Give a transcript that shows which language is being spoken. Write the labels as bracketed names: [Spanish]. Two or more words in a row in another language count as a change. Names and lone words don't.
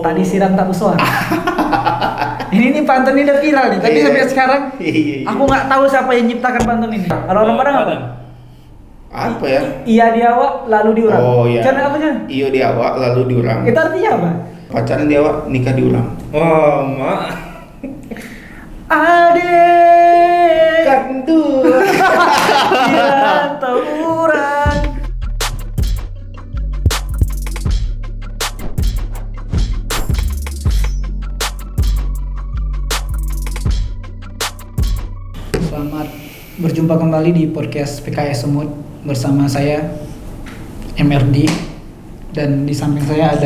[Indonesian] Tak disiram tak bersuara. ini nih pantun ini udah viral nih. Tapi Iya. sampai sekarang Iya. aku nggak tahu siapa yang ciptakan pantun ini. Kalau orang Padang apa? Apa ya? [Minangkabau] Iya di awak lalu diurang. [Indonesian] Oh iya. Cara apa cara? [Minangkabau] Iyo di awak lalu diulang. [Indonesian] Itu artinya apa? Pacaran di awak, nikah diulang. Oh, mak. Adek Kantur. [Minangkabau] dirantau urang. [Indonesian] Selamat berjumpa kembali di podcast PKS Semut bersama saya MRD dan di samping saya ada